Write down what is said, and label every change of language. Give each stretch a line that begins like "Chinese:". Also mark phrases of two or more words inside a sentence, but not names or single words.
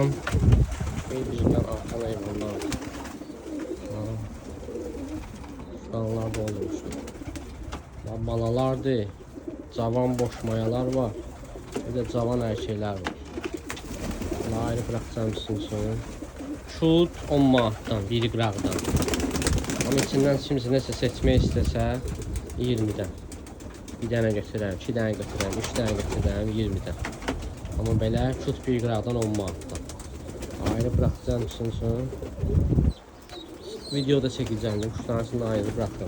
Turkish: Bizden artan eyvallah. Kuşlarlar da olmuştu. Balalardır. Cavan boş mayalar var. Bir de cavan erkekler var. Ayrı bırakacağım sizin için.
Azerbaijani: Şut 10 manatdan, biri qıraqdan. Ama içindən kimsə nəsə seçmək istəsə 20-dən. Bir dənə götürərəm, 2 dənə götürərəm, 3 dənə götürərəm 20-dən. Amma belə şut bir qıraqdan 10 manatdan.
Turkish: Ayrı bırakacağım sizin için.
Azerbaijani: Videoda çəkəcəm,
Turkish: kuşların içində ayrı bırakacağım.